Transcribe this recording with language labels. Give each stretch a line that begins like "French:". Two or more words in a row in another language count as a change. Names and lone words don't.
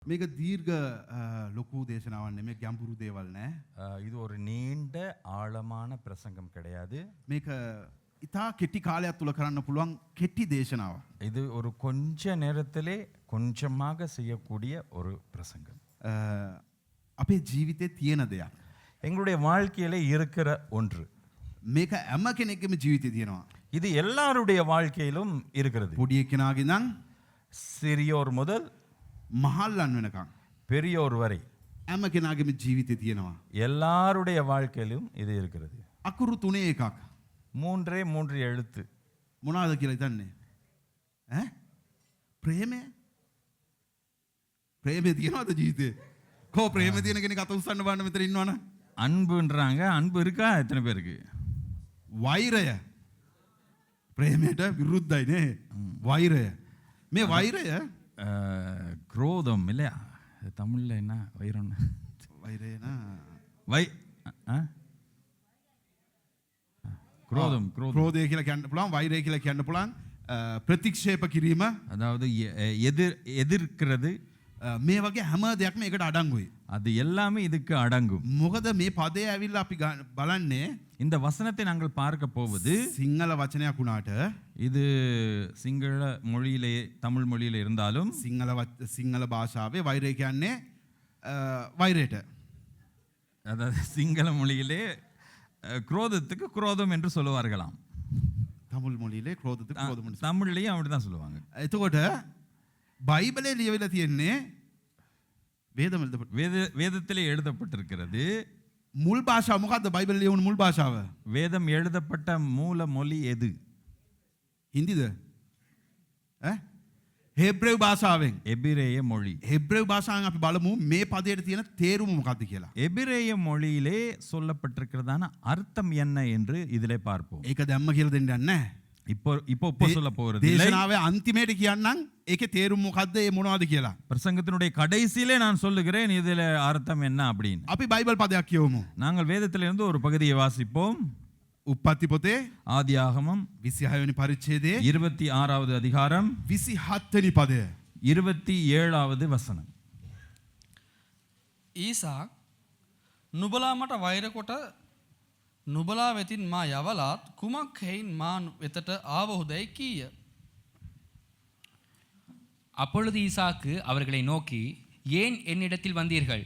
Sinhala: මේක දීර්ඝ ලොකු දේශනාවක් නෙමෙයි ගැඹුරු දේවල් නෑ.
Tamil: இது ஒரு நீண்ட ஆழமான பிரசங்கம் கிடையாது.
Sinhala: මේක ඉතා කෙටි කාලයක් තුල කරන්න පුළුවන් කෙටි දේශනාවක්.
Tamil: இது ஒரு கொஞ்ச நேரத்திலே கொஞ்சமாக செய்யக்கூடிய ஒரு பிரசங்கம்.
Sinhala: අපේ ජීවිතේ තියෙන දෙයක්.
Tamil: எங்களுடைய வாழ்க்கையிலே இருக்கிற ஒன்று.
Sinhala: මේක හැම කෙනෙක්ගේම ජීවිතේ තියෙනවා.
Tamil: இது எல்லாருடைய வாழ்க்கையிலும் இருக்கிறது.
Sinhala: පොඩි එක්කෙනාගේ ඉඳන්
Tamil: சிறியோர் முதல்
Sinhala: මහල්ලන් වෙනකන්
Tamil: பெரியோர் வரை
Sinhala: හැම කෙනාගේම ජීවිතේ තියෙනවා.
Tamil: எல்லாருடைய வாழ்க்கையிலும் இது இருக்கிறது.
Sinhala: අකුරු තුනේ එකක්.
Tamil: மூன்று எழுத்து.
Sinhala: මොනවාද කියලා හිතන්නේ? ප්‍රේමය. ප්‍රේමය තියනවාද ජීවිතේ? කෝ ප්‍රේම තියෙන කෙනෙක් අත උස්සන්න බලන්න මෙතන ඉන්නවනේ.
Tamil: அன்புன்றாங்க. அன்பு இருக்கா எத்தனை பேருக்கு?
Sinhala: වෛරය. ප්‍රේමයට විරුද්ධයි නේ. වෛරය. මේ වෛරය
Tamil: குரோதம் இல்லையா? தமிழ்ல என்ன வைரம்? වෛරයனா குரோதம்.
Sinhala: ක්‍රෝධය කියලා කියන්න පුළුවන්, වෛරය කියලා කියන්න පුළුවන්, ප්‍රතික්ෂේප කිරීම.
Tamil: அதாவது எதிர்க்கிறது.
Sinhala: මේ වගේ හැම දෙයක්ම ඒකට අඩංගුයි.
Tamil: அது எல்லாமே இதுக்கு அடங்கும்.
Sinhala: මොකද මේ පදේ ඇවිල්ලා අපි බලන්නේ
Tamil: இந்த வசனத்தை நாங்கள் பார்க்க போவது
Sinhala: සිංහල වචනයක් වුණාට
Tamil: இது சிங்கள மொழியிலே தமிழ் மொழியில இருந்தாலும்
Sinhala: සිංහල භාෂාවේ වෛරය කියන්නේ වෛරයට.
Tamil: அதாவது சிங்கள மொழியிலே குரோதத்துக்கு குரோதம் என்று சொல்லுவார்களாம். தமிழ் மொழியிலே ක්‍රෝධத்துக்கு ක්‍රෝධம். தமிழ்லையும் அப்படிதான் சொல்லுவாங்க.
Sinhala: එතකොට බයිබලේ ලියවිලා තියෙන්නේ
Tamil: வேதத்திலே எழுதப்பட்டிருக்கிறது.
Sinhala: මුල් භාෂාව මොකද්ද? බයිබලේ ලියවුණු මුල් භාෂාව
Tamil: வேதம் எழுதப்பட்ட மூல மொழி எது?
Sinhala: හින්දිද? හෙබ්‍රේව භාෂාවෙන්.
Tamil: எபிரேய மொழி.
Sinhala: හෙබ්‍රේව භාෂාවෙන් අපි බලමු මේ පදයට තියෙන තේරුම මොකක්ද කියලා.
Tamil: எபிரேய மொழியிலே சொல்லப்பட்டிருக்கிறதான அர்த்தம் என்ன என்று இதிலே பார்ப்போம்.
Sinhala: ඒක දැම්ම කියලා දෙන්න යන්නේ නැහැ.
Tamil: இப்போ சொல்ல போகிறது இல்லை.
Sinhala: දේශනාවේ අන්තිමේට කියන්නම් ඒකේ තේරුම මොකද්ද, ඒ මොනවද කියලා.
Tamil: பிரசங்கத்தினுடைய கடைசியிலே நான் சொல்லுகிறேன் இதிலே அர்த்தம் என்ன அப்படின்னு.
Sinhala: අපි බයිබල් පදයක් කියවමු.
Tamil: நாங்கள் வேதத்திலிருந்து ஒரு பகுதியை வாசிப்போம்.
Sinhala: උප්පත්ති පොතේ
Tamil: ஆதியாகமம்
Sinhala: 26 වෙනි පරිච්ඡේදයේ
Tamil: 26வது அதிகாரம்
Sinhala: 27 වෙනි පදය.
Tamil: 27வது வசனம்.
Sinhala: ඊසාක් නුබලා මට වෛර කොට නුබලා වෙතින් මා යවලාත් කුමක් හේයින් මා වෙතට ආවහුදැයි කීය.
Tamil: அப்பொழுது ஈசாக்கு அவர்களை நோக்கி, ஏன் என்னிடத்தில் வந்தீர்கள்?